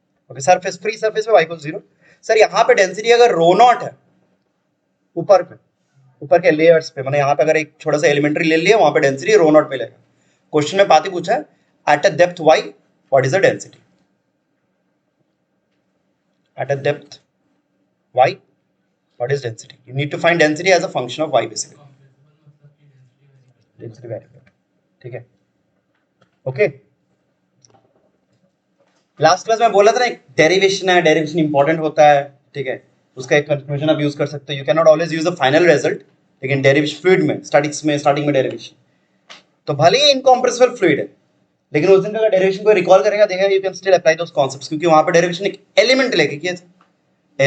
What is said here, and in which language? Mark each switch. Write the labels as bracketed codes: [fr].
[hi] Okay, surface, free surface पे y equals 0। Sir यहाँ पे डेंसिटी अगर रो नॉट है, ऊपर पे, ऊपर के लेयर्स पे, मैंने यहाँ पे अगर एक छोटा सा एलिमेंट्री ले लिया, वहां पे डेंसिटी रो नॉट मिलेगा। क्वेश्चन में पाती पूछा है [en] At a depth y what is the density, at a depth y what is density? You need to find density as a function of y basically. [hi] Density variable, ठीक है। Okay, last class में बोला था ना एक derivation है, derivation important होता है, ठीक है। उसका एक कंक्लूजन आप यूज कर सकते हो, [en] you can not always use the final result, [hi] लेकिन डेरिवेशन फ्लूइड में, स्टार्टिंग में डेरिवेशन तो भले ही इनकॉम्प्रेसिबल फ्लूइड है, लेकिन उस दिन का डेरिवेशन को रिकॉल करेगा, देखेगा [en] you can still apply those concepts, [hi] क्योंकि वहां पे डेरिवेशन एक एलिमेंट लेके किए थे।